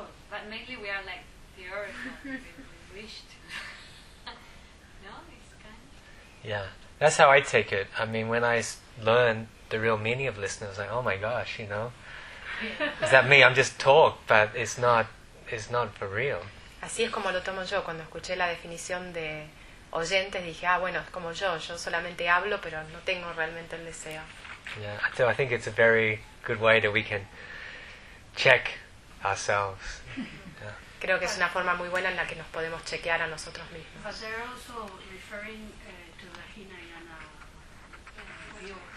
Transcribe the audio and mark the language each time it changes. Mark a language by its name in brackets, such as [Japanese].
[English] But mainly we are like theoretical, we wish to. No, it's kind. Yeah, that's how I take it. I mean, when I learn the real meaning of listening, I was like, oh my gosh, you know, is that me? I'm just talk, but it's not for real. [Spanish] Así es como lo tomo yo cuando escuché la definición de oyentes. Dije, ah, bueno, es como yo solamente hablo, pero no tengo realmente el deseo. [English] Yeah, so I think it's a very good way that we can check ourselves. Yeah. [Spanish] Creo que es una forma muy buena en la que nos podemos chequear a nosotros mismos. [English] But they're also referring to the Hinayana view.